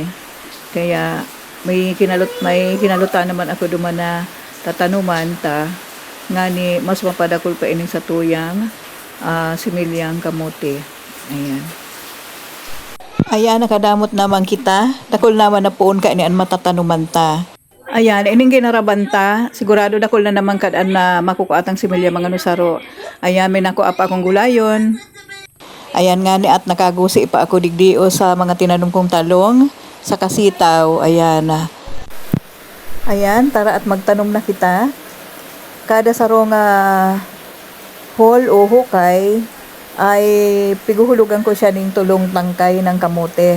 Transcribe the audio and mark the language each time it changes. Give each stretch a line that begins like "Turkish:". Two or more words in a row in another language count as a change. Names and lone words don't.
Bikol: Kaya may kinalutan naman ako duman na tatanuman ta ngani mas mapadakol pa ining sa tuyang similyang kamote. Ayan, nakadamot naman kita. Dakol naman na poon ka inian matatanuman ta. Ayan, ining ginarabanta, sigurado dakol na naman kadaan na makukuatang similya mga nusaro. Ayan, may nakuha pa akong gulayon. Ayan nga ni at nakagusi pa ako digdio sa mga tinanong kong talong sa kasitaw. Ayan, tara at magtanom na kita. Kada sarong hole o hukay ay piguhulugan ko siya ng tulong tangkay ng kamote.